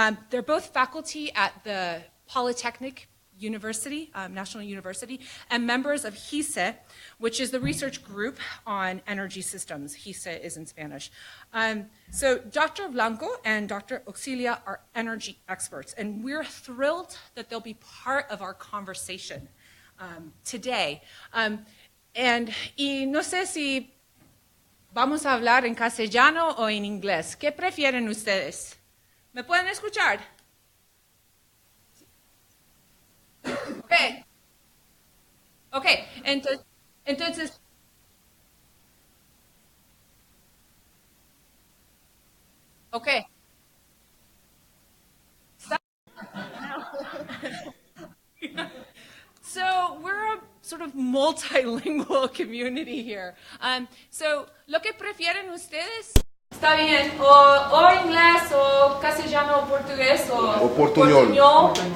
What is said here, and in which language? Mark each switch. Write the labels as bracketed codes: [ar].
[en] They're both faculty at the Polytechnic University, National University, and members of GISE, which is the research group on energy systems. GISE is in Spanish. So Dr. Blanco and Dr. Oxilia are energy experts, and we're thrilled that they'll be part of our conversation today. [es] Y no sé si vamos a hablar en castellano o en inglés. ¿Qué prefieren ustedes? ¿Me pueden escuchar? [en] Okay. Okay, entonces, okay. So we're a sort of multilingual community here. [es] So, ¿lo que prefieren ustedes? Está bien, o inglés, o castellano, o portugués, o portuñol.